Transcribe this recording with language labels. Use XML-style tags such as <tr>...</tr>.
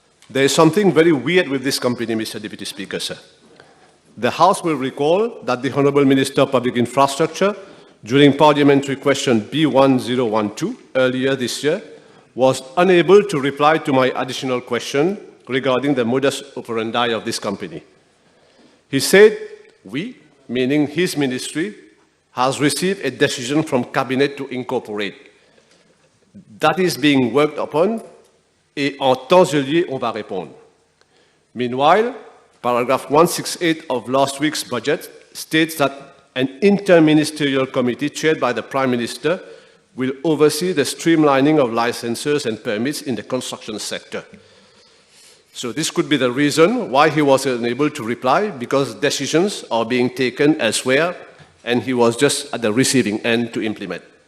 <en>There is something very weird with this company, Mr. Deputy Speaker, sir. The House will recall that the Honourable Minister of Public Infrastructure, during parliamentary question B1012 earlier this year, was unable to reply to my additional question regarding the modus operandi of this company. He said, we, meaning his ministry, has received a decision from Cabinet to incorporate. That is being worked upon,</en> <fr>et en temps et lieu, on va répondre.</fr> <en>Meanwhile, paragraph 168 of last week's budget states that an interministerial committee chaired by the Prime Minister will oversee the streamlining of licenses and permits in the construction sector. So this could be the reason why he was unable to reply, because decisions are being taken elsewhere and he was just at the receiving end to implement.</en>